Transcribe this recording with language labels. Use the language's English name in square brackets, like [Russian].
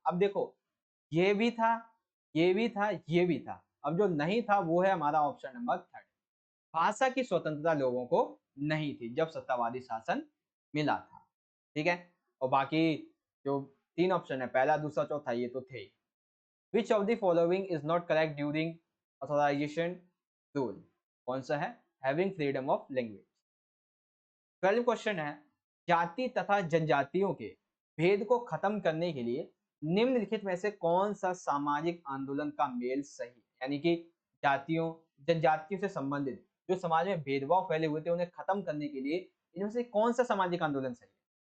[Hindi] अब देखो ये भी था, ये भी था, ये भी था। अब जो नहीं था वो है हमारा ऑप्शन नंबर 3, भाषा की स्वतंत्रता लोगों को नहीं थी जब सत्तावादी शासन मिला था। ठीक है, और बाकी जो 3 ऑप्शन है पहला दूसरा चौथा ये तो थे। [English] Which of the following is not correct during authorization rule? [Hindi] कौन सा है? [English] Having freedom of language। [Hindi] 12 question है, जाति तथा जनजातियों के भेद को खत्म करने के लिए निम्नलिखित में से कौन सा सामाजिक आंदोलन का मेल सही? यानी कि जातियों जनजातियों से संबंधित जो समाज में भेदभाव फैले हुए थे उन्हें खत्म करने के लिए इनमें से कौन सा सामाजिक आंदोलन सही है?